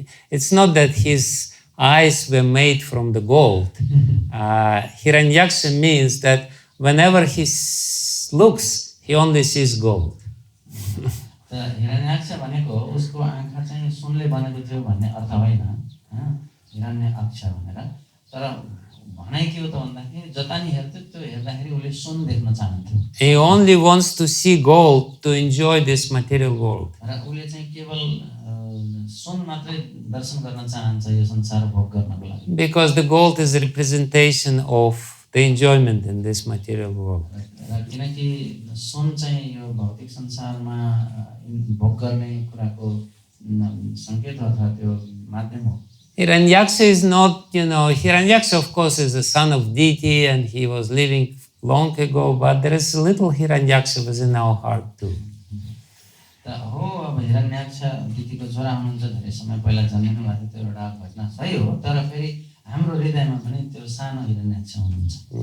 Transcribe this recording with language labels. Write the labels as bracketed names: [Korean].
[English] It's not that his eyes were made from the gold. Hiranyaksha means that whenever he looks, he only sees gold. [Nepali] Hiranyaksha भनेको उसको आँखा चाहिँ सुनले बनेको थियो भन्ने अर्थ होइन, हिरण्य अक्ष भनेर। तर भनाइ के हो त भन्दाखेरि जता नि हेर्थ्यो त्यो हेर्दाखेरि उसले सुन देख्न चाहन्थ्यो। [English] He only wants to see gold to enjoy this material world. [Nepali] र उसले चाहिँ केवल सुन मात्रै दर्शन गर्न चाहन्छ यो संसार भोग गर्नको लागि। [English] Because the gold is a representation of the enjoyment in this material world. [Nepali] किनकि सुन चाहिँ यो भौतिक संसारमा भोग गर्ने कुराको संकेत अथवा त्यो माध्यम हो। [English] Hiranyaksha is not, Hiranyaksha of course is the son of deity and he was living long ago, but there is a little Hiranyaksha within our heart too. [Nepali] हो अब हिरण्याक्ष दिदीको छोरा हुनुहुन्छ धेरै समय पहिला जन्मिनु भएको त्यो एउटा घटना सही हो तर फेरि हाम्रो हृदयमा पनि त्यो सानो हिरण्याक्ष हुनुहुन्छ।